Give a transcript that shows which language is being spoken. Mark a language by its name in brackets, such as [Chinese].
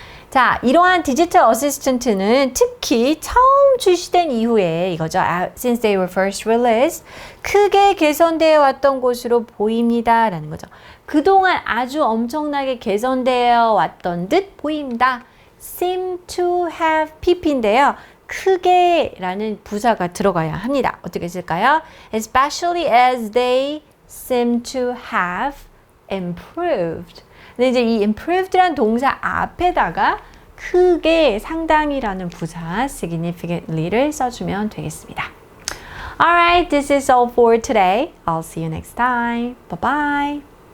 [Korean] 자, 이러한 디지털 어시스턴트는 특히 처음 출시된 이후에 이거죠. [English] Since they were first released, [Korean] 크게 개선되어 왔던 것으로 보입니다. 라는 거죠. 그동안 아주 엄청나게 개선되어 왔던 듯 보입니다. seem to have pp인데요. 크게 라는 부사가 들어가야 합니다. 어떻게 쓸까요? [English] Especially as they seem to have improved. [Korean] 근데 이제 이 improved라는 동사 앞에다가 크게 상당히라는 부사 significantly를 써주면 되겠습니다. [English] Alright, this is all for today. I'll see you next time. Bye bye.